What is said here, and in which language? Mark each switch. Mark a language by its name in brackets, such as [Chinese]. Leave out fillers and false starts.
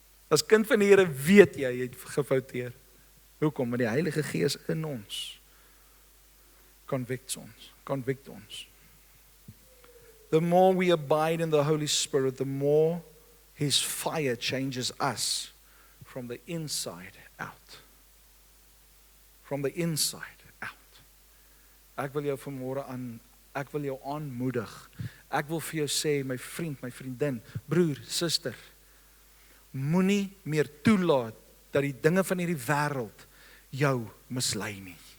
[Afrikaans] As kind van die Here weet jy het gefouteer. Hoekom? Want die Heilige Gees in ons Convict ons. [English] The more we abide in the Holy Spirit, the more His fire changes us from the inside out. From the inside out. [Afrikaans] Ek wil jou vanmôre ek wil jou aanmoedig. Ek wil vir jou sê, my vriend, my vriendin, broer, suster, moenie meer toelaat dat die dinge van hierdie wêreld jou mislei nie.